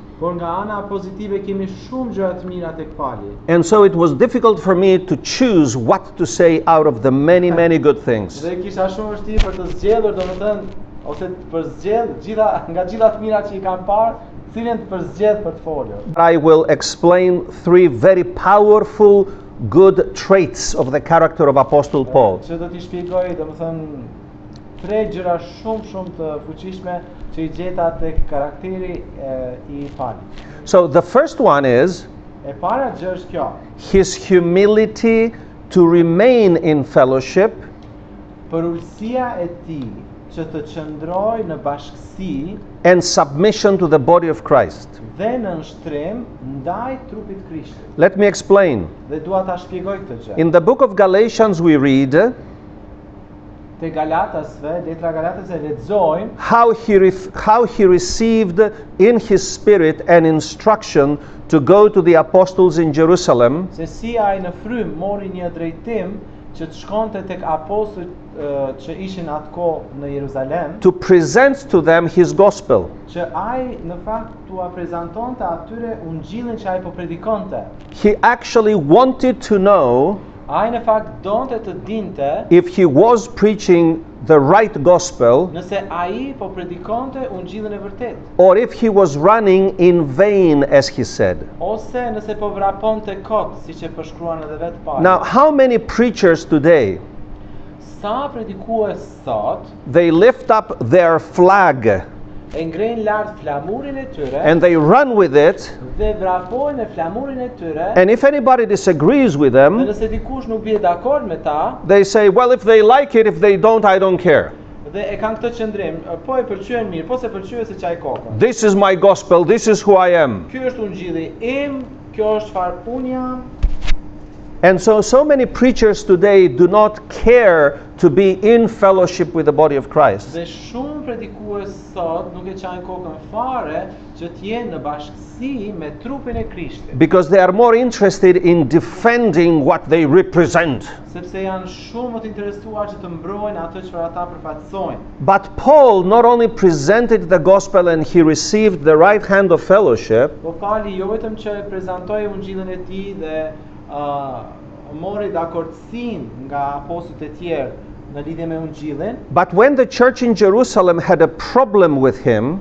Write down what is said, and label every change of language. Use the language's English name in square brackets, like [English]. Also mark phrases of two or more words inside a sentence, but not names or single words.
[Albanian] Por nga ana pozitive kemi shumë gjëra të mira tek Pali. [English] And so it was difficult for me to choose what to say out of the many, many good things. [Albanian] Dhe kisha shumë vështirë për të zgjedhur, domethënë, ose për zgjedh nga gjitha të mirat që I kam parë, cilën të përzgjedh për të folur. [English] I will explain three very powerful good traits of the character of Apostle Paul. [Albanian] Që do t'i shpjegoj, domethënë, tre gjëra shumë të fuqishme që I gjeta tek karakteri I Palit. [English] So the first one is [Albanian] E para gjë është kjo, [English] his humility to remain in fellowship [Albanian] përulësia e tij që të qëndroj në bashkësi [English] and submission to the body of Christ. [Albanian] dhe në nështrim ndaj trupit Krishtit. [English] Let me explain. [Albanian] Dhe dua ta shpjegoj këtë gjë. [English] In the book of Galatians we read [Albanian] Te Galatasve, letra Galatasve lexojmë [English] how he received in his spirit an instruction to go to the apostles in Jerusalem [Albanian] se si ai në frym mori një drejtim që të shkonte tek apostujt që ishin atko në Jeruzalem, [English] to present to them his gospel. [Albanian] që ai në fakt t'ua prezantonte atyre ungjillin që ai po predikonte. [English] He actually wanted to know [Albanian] Ai në fakt donte të dinte [English] if he was preaching the right gospel [Albanian] nëse ai po predikonte ungjillin e vërtet, [English] or if he was running in vain, as he said. [Albanian] ose nëse po vraponte kot, siç e përshkruan edhe vetë Pali. [English] Now, how many preachers today, [Albanian] Sa predikues sot [English] they lift up their flag [Albanian] e ngrenë lart flamurin e tyre [English] and they run with it, [Albanian] dhe vrapojnë me flamurin e tyre, [English] and if anybody disagrees with [Albanian] dhe [English] them, [Albanian] nëse dikush nuk bie dakord me ta, [English] they say, well, if they like it, if they don't, I don't care. [Albanian] dhe e kanë këtë qëndrim, po e pëlqyen mirë, po se pëlqyen se çaj kokën. [English] This is my gospel, this is who I am. [Albanian] Ky është ungjilli im, kjo është çfarë unë jam. [English] And so many preachers today do not care to be in fellowship with the body of Christ. [Albanian] Dhe shumë predikues sot nuk e çajnë kokën fare që të jenë në bashkësi me trupin e Krishtit. [English] Because they are more interested in defending what they represent. [Albanian] Sepse janë shumë më të interesuar që të mbrojnë atë çfarë ata përfaqësojnë. [English] But Paul not only presented the gospel and he received the right hand of fellowship, [Albanian] Po Pali jo vetëm që e prezantoi ungjillin e tij dhe mori dakordsinë nga apostujt e tjerë në lidhje me ungjillin, [English] but when the church in Jerusalem had a problem with him,